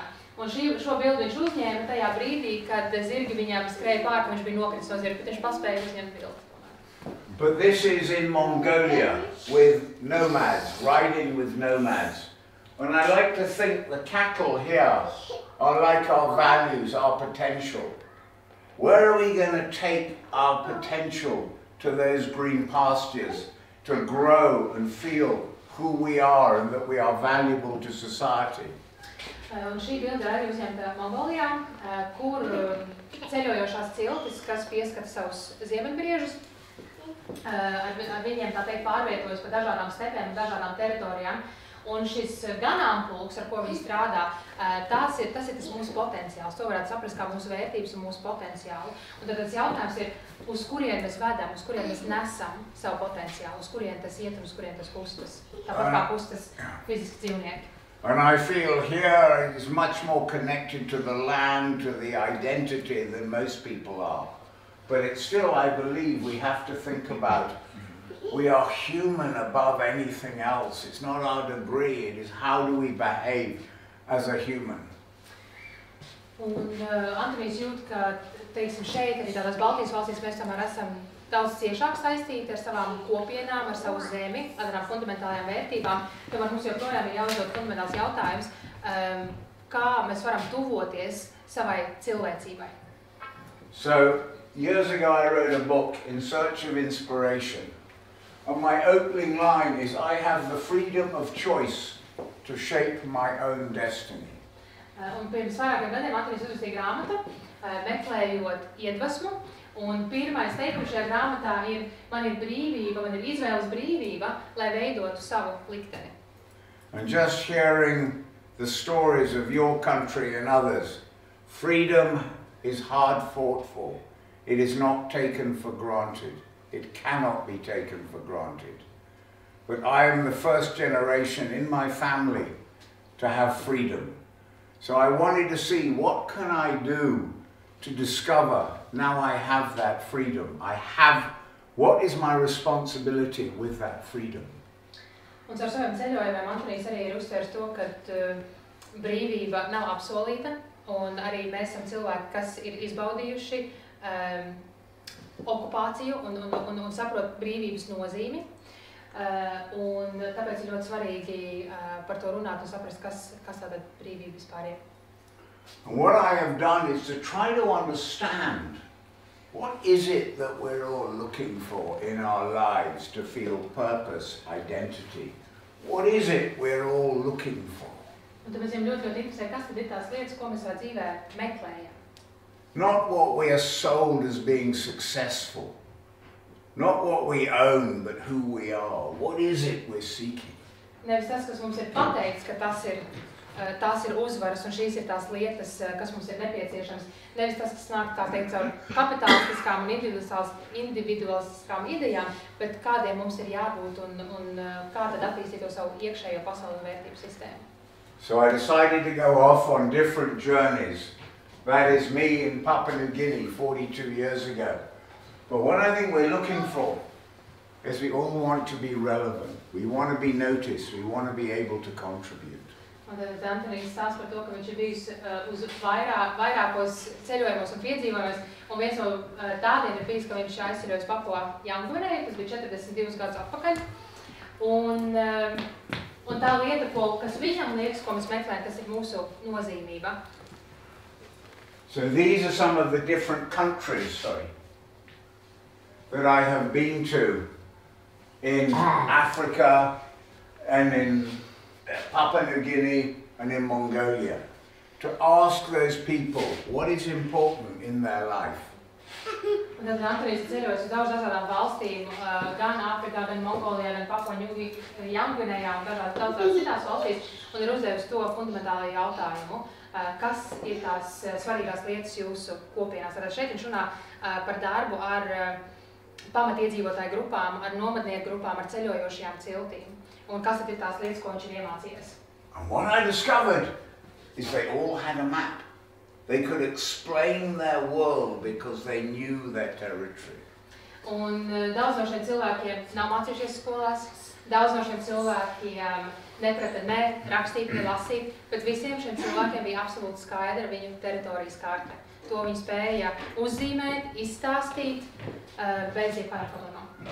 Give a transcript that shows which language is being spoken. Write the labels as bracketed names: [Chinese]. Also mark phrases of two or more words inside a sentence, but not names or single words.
[Latvian] Un šo bildi viņš uzņēma tajā brīdī, kad zirgi viņam skrēja pār, ka viņš bija nokritis no zirga, bet viņš paspēja uzņemt bildi. [English] But this is in Mongolia with nomads, riding with nomads. And I like to think the cattle here are like our values, our potential. Where are we going to take our potential to those green pastures to grow and feel who we are and that we are valuable to society? [Latvian] Un šī bilde arī uzņemta Mongolijā, kur ceļojošās ciltis, kas pieskata savus ziemeļbriežus, ar viņiem tā teikt pārvietojas pa dažādām stepēm un dažādām teritorijām. Un šis ganāmpulks, ar ko viņi strādā, tas ir tas mūsu potenciāls. To varētu saprast kā mūsu vērtības un mūsu potenciālu. Un tad tas jautājums ir, uz kurien mēs vedam, uz kurien mēs nesam savu potenciālu, uz kurien tas iet un uz kurien tas kustas. Tāpat kā kustas fiziski dzīvnieki. [English] And I feel here it is much more connected to the land, to the identity than most people are. But it's still, I believe, we have to think about we are human above anything else. It's not our degree, it is how do we behave as a human. [Latvian] Un Antonijs jūt, ka, teiksim, šeit, arī tādās Baltijas valstīs, mēs tomēr esam daudz ciešāk saistīti ar savām kopienām, ar savu zemi, ar tādām fundamentālajām vērtībām. Tomēr mums joprojām ir jāuzdod fundamentāls jautājums, kā mēs varam tuvoties savai cilvēcībai. [English] So, years ago I wrote a book, In Search of Inspiration. And my opening line is, I have the freedom of choice to shape my own destiny. [Latvian] Un pirms vairākiem gadiem Antonijs uzrakstīja grāmatu, meklējot iedvesmu. Un pirmais teikums šajā grāmatā ir, man ir brīvība, man ir izvēles brīvība, lai veidotu savu likteni. [English] And just hearing the stories of your country and others, freedom is hard fought for. It is not taken for granted. It cannot be taken for granted. But I am the first generation in my family to have freedom. So I wanted to see, what can I do to discover now I have that freedom? What is my responsibility with that freedom? [Latvian] Un caur saviem ceļojumiem Antonijs arī ir uzsvērs to, ka brīvība nav apsolīta, un arī mēs esam cilvēki, kas ir izbaudījuši okupāciju un saprot brīvības nozīmi. Un tāpēc ir ļoti svarīgi par to runāt un saprast, kas tāda brīvība vispār ir. [English] And what I have done is to try to understand what is it that we're all looking for in our lives to feel purpose, identity. What is it we're all looking for? [Latvian] Un tāpēc viņam ļoti interesē, kas tad ir tās lietas, ko mēs savā dzīvē meklējam. [English] Not what we are sold as being successful. Not what we own, but who we are. What is it we're seeking? [Latvian] Nevis tas, kas mums ir pateikts, ka tās ir uzvaras un šīs ir tās lietas, kas mums ir nepieciešams. Nevis tas, kas nāk, tā teikt, caur kapitalistiskām un individualistiskām idejām, bet kādiem mums ir jābūt un kā tad attīstīt to savu iekšējo pasaules vērtību sistēmu. [English] So I decided to go off on different journeys. That is me in Papua New Guinea 42 years ago. But what I think we're looking for is we all want to be relevant. We want to be noticed. We want to be able to contribute. [Latvian] Un tad Antonijs stāsta par to, ka viņš ir bijis uz vairākos ceļojumos un piedzīvojumos, un viens no tādiem ir bijis, ka viņš aizceļoja uz Papua Jaungvinēju, tas bija 42 gadus atpakaļ. Un tā lieta, kas viņam liekas, ko mēs meklējam, tas ir mūsu nozīmība. [English] So these are some of the different countries, that I have been to in Africa and in Papua New Guinea and in Mongolia, to ask those people what is important in their life. [Latvian] Un tad Antonijs ceļojas uz dažādām valstīm, gan Āfrikā, gan Mongolijā, gan Papua Jaungvinējā un daudzās citās valstīs, un ir uzdevis to fundamentālo jautājumu, kas ir tās svarīgās lietas jūsu kopienās. Tātad šeit viņš runā par darbu ar pamatiedzīvotāju grupām, ar nomadnieku grupām, ar ceļojošajām ciltīm. Un kas ir tās lietas, ko viņš ir iemācījies? [English] And what I discovered is they all had a map. They could explain their world because they knew their territory. [Latvian] Un daudz no šiem cilvēkiem nav mācījušies skolās, daudz no šiem cilvēkiem neprata ne rakstīt, ne lasīt, bet visiem šiem cilvēkiem bija absolūti skaidra viņu teritorijas karte. To viņi spēja uzzīmēt, izstāstīt, bez jebkādām problēmām.